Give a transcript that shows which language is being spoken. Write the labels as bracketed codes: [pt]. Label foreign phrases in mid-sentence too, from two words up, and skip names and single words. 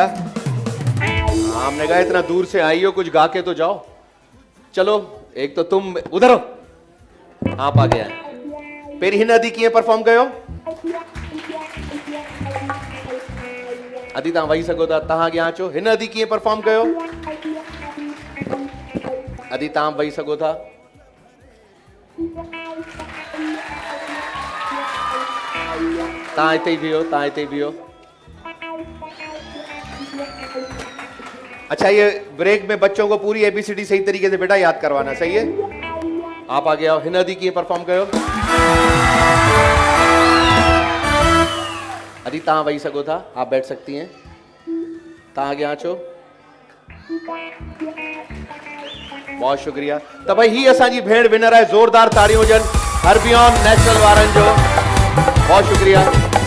[hi] हमने कहा इतना दूर से आई हो, कुछ गा के तो जाओ। चलो एक तो तुम उधर हो, आप आ गया है। [sd] फिर हिन अदी कीअं परफॉर्म कयो? अदी तव्हां वही सघो था, तव्हां अॻियां अचो। हिन अदी कीअं परफॉर्म कयो? अदी तव्हां वही सघो था। तव्हां हिते ई बीहो, तव्हां हिते ई बीहो। [hi] अच्छा ये ब्रेक में बच्चों को पूरी ABCD सही तरीके से बेटा याद करवाना, सही है? आप आगे आओ। [sd] हिन अदी कीअं परफॉर्म कयो? अदी तव्हां वही सघो था, [hi] आप बैठ सकती हैं। [sd] तव्हां अॻियां अचो। [hi] बहुत शुक्रिया। [sd] त भाई ही असांजी भेण विनर आहे। ज़ोरदार ताड़ियूं हुजनि हरबियन नेशनल वारनि जो। [hi] बहुत शुक्रिया।